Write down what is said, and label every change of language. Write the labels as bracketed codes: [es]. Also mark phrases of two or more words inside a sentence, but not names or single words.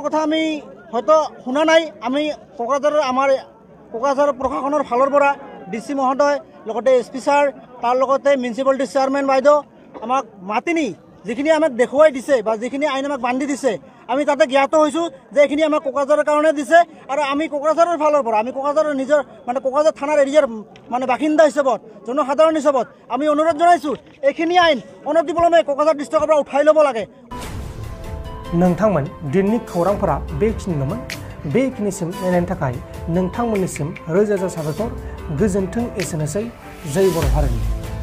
[as] কথা আমি হয়তো শুনা নাই আমি কোকৰাঝাৰ প্ৰশাসনৰ ফালৰ পৰা DC মহোদয় লগতে SP ছাৰ তাৰ লগতে মিউনিচিপালিটি চেয়াৰমেন বাইদেউ আমাক মাতি নি যিখিনি আমাক দেখুৱাই দিছে বা যিখিনি আইন আমাক বান্ধি দিছে আমি তাতে জ্ঞাত হৈছোঁ যে এইখিনি আমাক কোকৰাঝাৰৰ কাৰণে দিছে আৰু আমি কোকৰাঝাৰৰ ফালৰ পৰা আমি কোকৰাঝাৰৰ নিজৰ মানে কোকৰাঝাৰ থানাৰ এৰিয়াৰ মানে বাসিন্দা হিচাপত জনসাধাৰণ হিচাপত আমি অনুৰোধ জনাইছোঁ এইখিনি আইন অনতিপলমে কোকৰাঝাৰ ডিষ্ট্ৰিক্টৰ পৰা উঠাই ল'ব লাগে [brx] नोंथांमोन दिननि खौरांफोरा बेखिनिल'मोन बेखिनिसिम नायनायनि थाखाय नोंथांमोननिसिम रोजा रोजा साबायखर गोजोन्थों एसेनोसै जै बर' हारिनि